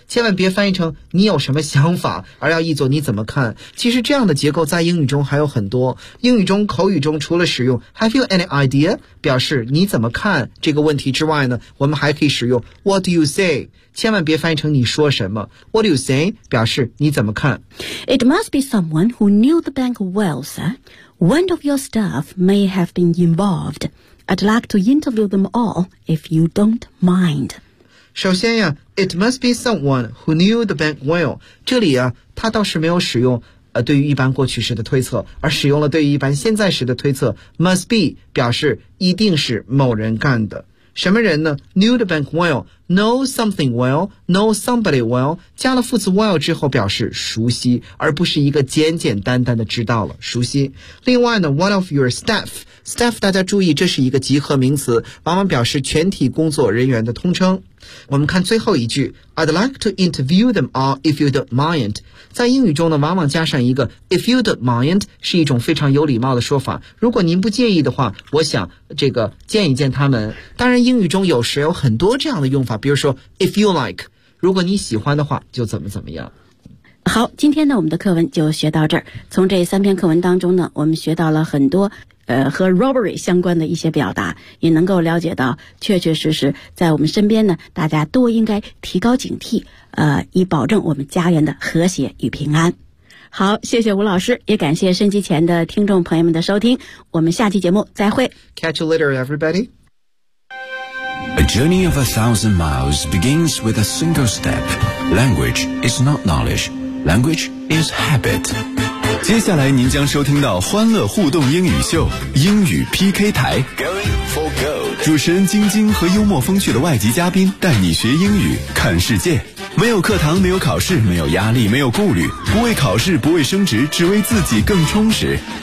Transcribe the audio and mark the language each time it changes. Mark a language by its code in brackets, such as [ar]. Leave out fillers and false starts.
[zh] 千万别翻译成你有什么想法，而要译作你怎么看。其实这样的结构在英语中还有很多。英语中口语中除了使用 [en] Have you any idea? [zh] 表示你怎么看这个问题之外呢，我们还可以使用 [en] What do you say? [zh] 千万别翻译成你说什么。 [en] What do you say? [zh] 表示你怎么看。 [en] It must be someone who knew the bank well, sir. One of your staff may have been involved. I'd like to interview them all, if you don't mind. [zh] 首先呀， [en] It must be someone who knew the bank well. [zh] 这里啊，他倒是没有使用对于一般过去时的推测，而使用了对于一般现在时的推测。 Must be 表示一定是某人干的。什么人呢？ [en] Knew the bank well， know something well, know somebody well, [zh] 加了副词 well 之后表示熟悉，而不是一个简简单单的知道了，熟悉。另外呢 , [en] one of your staff, [zh] staff 大家注意，这是一个集合名词，往往表示全体工作人员的通称。我们看最后一句 , [en] I'd like to interview them all if you don't mind. [zh] 在英语中呢，往往加上一个 [en] if you don't mind, [zh] 是一种非常有礼貌的说法。如果您不介意的话，我想这个见一见他们。当然英语中有时有很多这样的用法，比如说 [en] if you like, [zh] 如果你喜欢的话就怎么怎么样。好，今天呢我们的课文就学到这儿。从这三篇课文当中呢，我们学到了很多和 robbery 相关的一些表达，也能够了解到确确实实在我们身边呢，大家都应该提高警惕，以保证我们家园的和谐与平安。好，谢谢吴老师，也感谢收音机前的听众朋友们的收听，我们下期节目再会。 [en] Catch you later everybody. A journey of 1,000 miles begins with a single step. Language is not knowledge. Language is habit. [zh] 接下来您将收听到欢乐互动英语秀英语 PK 台，主持人晶晶和幽默风趣的外籍嘉宾带你学英语看世界，没有课堂，没有考试，没有压力，没有顾虑，不为考试，不为升职，只为自己更充实。